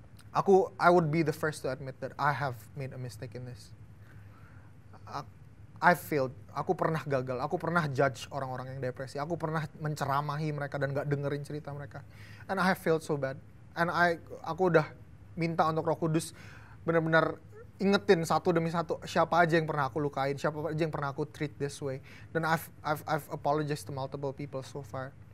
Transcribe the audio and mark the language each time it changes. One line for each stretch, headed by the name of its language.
English: I would be the first to admit that I have made a mistake in this. I failed.
Indonesian: Aku pernah gagal. Aku pernah judge orang-orang yang depresi. Aku pernah menceramahi mereka dan nggak dengerin cerita mereka.
English: And I have failed so bad.
Indonesian: And aku udah minta untuk Roh Kudus benar-benar ingetin satu demi satu siapa aja yang pernah aku lukain, siapa aja yang pernah aku
English: treat this way. Dan I've apologized to multiple people so far.